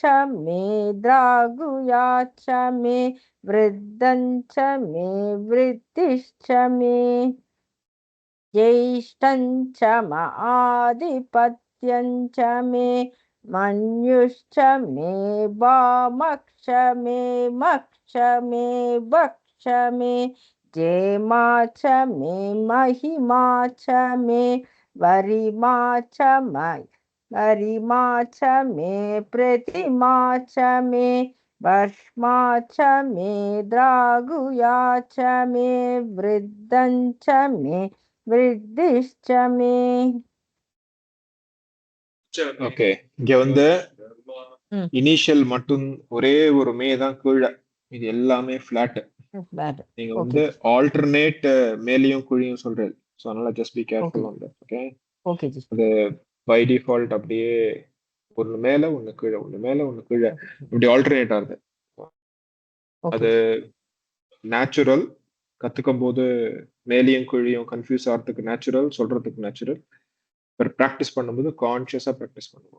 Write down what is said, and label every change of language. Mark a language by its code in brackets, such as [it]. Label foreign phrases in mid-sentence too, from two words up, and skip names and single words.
[sa] मे द्रागुया च मे वृद्धं च मे वृद्धिश्च मे ज्येष्ठं च आधिपत्यं च मे मन्युश्च मे वामश्च मे मक्ष मे भक्ष मे जेमा च मे महिमा च मे वरिमा च मे प्रतिमा च मे वर्ष्मा च मे द्रागुया च मे वृद्धं च मे वृद्धिश्च मे [ta] ஓகே இங்க வந்து இனிஷியல் மட்டும் ஒரே ஒரு மே தான் கீழே இது எல்லாமே ஃபிளாட் bad நீங்க okay வந்து ஆல்டர்னேட் மேலையும் கீழையும் சொல்றது ஸோ அதனால [en] just be careful on that okay [ta] okay जी அது [en] by default [ta] அப்படியே ஒண்ணு மேல ஒண்ணு கீழே ஒண்ணு மேல ஒண்ணு கீழே இப்படி ஆல்டர்னேட் ஆகுது அது okay நேச்சுரல் கத்துக்கும் போது மேலையும் கீழையும் கன்ஃபியூஸ் ஆகிறதுக்கு நேச்சுரல் சொல்றதுக்கு நேச்சுரல் ப்ராக்டிஸ் பண்ணும்போது கான்சியஸா ப்ராக்டிஸ் பண்ணுவோம்